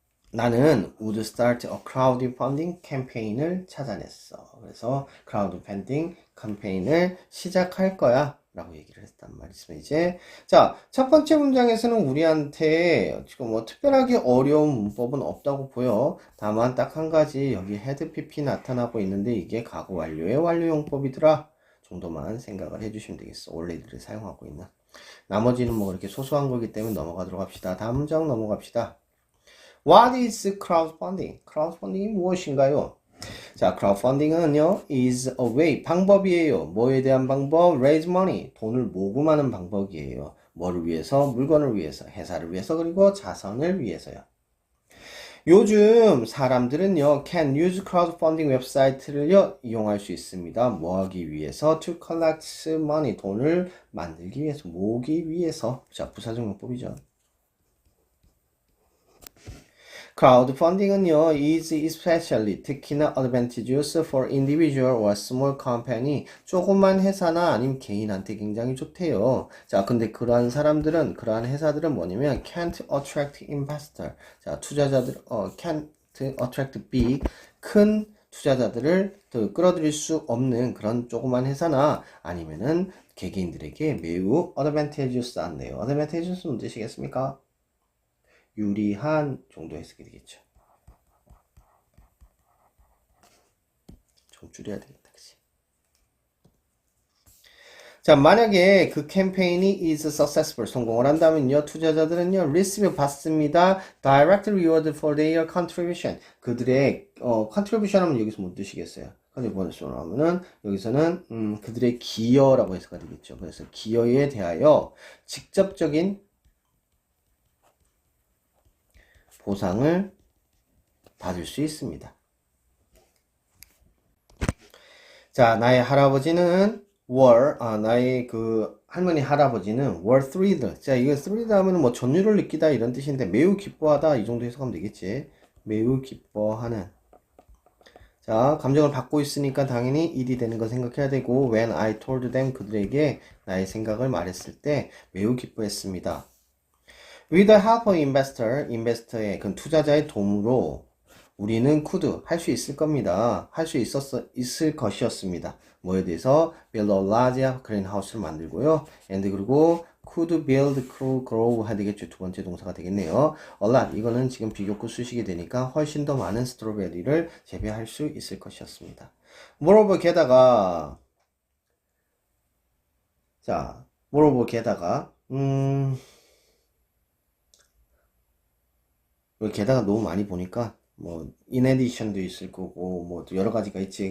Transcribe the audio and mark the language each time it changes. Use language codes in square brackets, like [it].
[ko] 나는 [en] would start a crowdfunding [ko] 캠페인을 찾아냈어. 그래서 crowdfunding 캠페인을 시작할 거야. 라고 얘기를 했단 말이죠. 이제 자, 첫 번째 문장에서는 우리한테 지금 뭐 특별하게 어려운 문법은 없다고 보여. 다만 딱 한 가지 여기 had pp 나타나고 있는데 이게 과거 완료의 완료용법이더라 정도만 생각을 해주시면 되겠어. 원래들을 사용하고 있는. 나머지는 뭐 그렇게 소소한 거기 때문에 넘어가도록 합시다. 다음 문장 넘어갑시다. [en] What is crowdfunding? [ko] crowdfunding이 무엇인가요? 자, crowdfunding은요, [en] is a way, [ko] 방법이에요. 뭐에 대한 방법? [en] raise money, [ko] 돈을 모금하는 방법이에요. 뭐를 위해서? 물건을 위해서, 회사를 위해서, 그리고 자선을 위해서요. 요즘 사람들은요, [en] can use crowdfunding [ko] 웹사이트를요, 이용할 수 있습니다. 뭐 하기 위해서? [en] to collect money, [ko] 돈을 만들기 위해서, 모으기 위해서. 자, 부사적 용법이죠. crowdfunding은요, [en] is especially 특히나 advantageous for individual or small company [ko] 조그만 회사나 아니면 개인한테 굉장히 좋대요. 자, 근데 그러한 사람들은 그러한 회사들은 뭐냐면 [en] can't attract investor. [ko] 자, 투자자들 [en] can't attract big [ko] 큰 투자자들을 또 끌어들일 수 없는 그런 조그만 회사나 아니면은 개개인들에게 매우 advantageous 한데요. advantageous 무슨 뜻이겠습니까? 유리한 정도 해석이 되겠죠. 좀 줄여야 되겠다, 그치? 자, 만약에 그 캠페인이 [en] is successful, [ko] 성공을 한다면요, 투자자들은요, receive 받습니다. [en] direct reward for their contribution. [ko] 그들의, contribution 하면 여기서 못 드시겠어요? contribution 하면은, 여기서는, 그들의 기여라고 해석이 되겠죠. 그래서 기여에 대하여 직접적인 보상을 받을 수 있습니다. 자, 나의 할아버지는 나의 그 할머니 할아버지는 [en] were thrilled. [ko] 자, 이거 thrilled 하면은 뭐 전율을 느끼다 이런 뜻인데 매우 기뻐하다 이 정도 해석하면 되겠지. 매우 기뻐하는. 자, 감정을 받고 있으니까 당연히 일이 되는 거 생각해야 되고 [en] when I told them [ko] 그들에게 나의 생각을 말했을 때 매우 기뻐했습니다. [en] With the help of [ko] investor의 그 투자자의 도움으로 우리는 could 할 수 있을 겁니다. 할 수 있을 것이었습니다. 뭐에 대해서 [en] build a large [ko] greenhouse를 만들고요. and 그리고 [en] could build, grow [ko] 해야 되겠죠. 두 번째 동사가 되겠네요. a lot 이거는 지금 비교구 수식이 되니까 훨씬 더 많은 스트로베리를 재배할 수 있을 것이었습니다. moreover 게다가 자 moreover 게다가 게다가 너무 많이 보니까 뭐 [en] in addition [ko] 도 있을 거고 뭐 여러 가지가 있지.